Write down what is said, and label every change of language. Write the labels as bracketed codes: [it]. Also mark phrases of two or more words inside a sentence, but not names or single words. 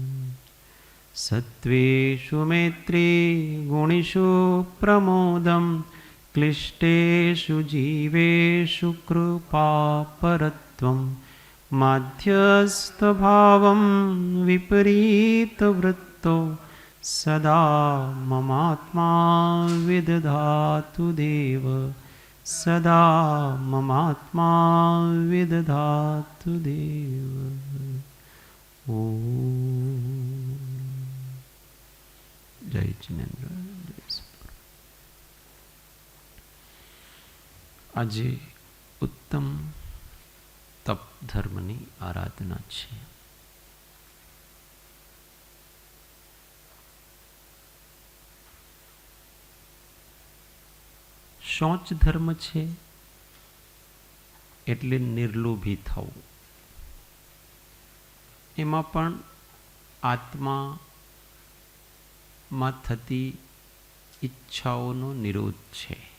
[sa] सत्त्वेषु मैत्री गुणेषु प्रमोदं क्लिष्टेषु जीवेषु कृपापरत्वं माध्यस्थभावं विपरीतवृत्तो सदा ममात्मा विदधातु देव सदा ममात्मा विदधातु देव। ओम जय जिनेन्द्र जय सद्गुरु। [gu] આજે ઉત્તમ તપ ધર્મની આરાધના છે। શૌચ ધર્મ છે એટલે નિર્લોભી થવું, એમાં પણ આત્મામાં થતી ઈચ્છાઓનો નિરોધ છે।